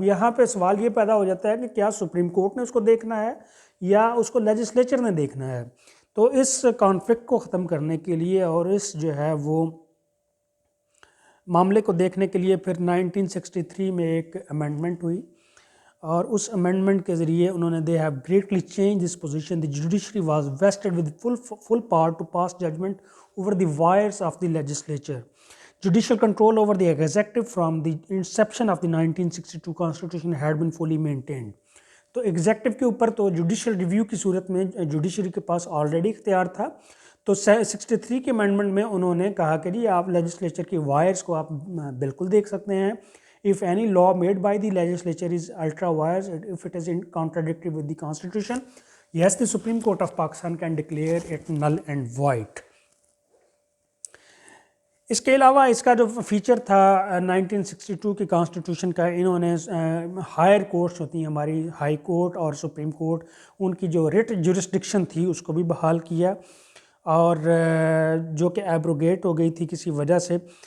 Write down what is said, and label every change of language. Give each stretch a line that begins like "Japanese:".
Urdu: اب یہاں پہ سوال یہ پیدا ہو جاتا ہے کہ کیا سپریم کورٹ نے اس کو دیکھنا ہے یا اس کو لیجسلیچر نے دیکھنا ہے؟ تو اس کانفلکٹ کو ختم کرنے کے لیے اور اس جو ہے وہ معاملے کو دیکھنے کے لیے پھر 1963 میں ایک امینڈمنٹ ہوئی، اور اس امینڈمنٹ کے ذریعے انہوں نے
English: They have greatly change this position. The judiciary was vested with full power to pass judgment over the wires of the legislature. Judicial control over the executive from the inception of the 1962 constitution had been fully maintained.
Urdu: تو executive کے اوپر تو judicial review کی صورت میں judiciary کے پاس already اختیار تھا. تو 63 کے امینڈمنٹ میں انہوں نے کہا کہ جی آپ لیجسلیچر کی وائرس کو آپ بالکل دیکھ سکتے ہیں.
English: If any law made by the legislature is ultra wires, if it is in contradictory with the constitution, yes, the Supreme Court of Pakistan can declare it null and void.
Urdu: اس کے علاوہ اس کا جو فیچر تھا 1962 کی constitution کا، انہوں نے higher courts ہوتی ہیں ہماری، ہائی کورٹ اور سپریم کورٹ، ان کی جو ریٹ جورسڈکشن تھی اس کو بھی بحال کیا، اور جو کہ ایبروگیٹ ہو گئی تھی کسی وجہ سے.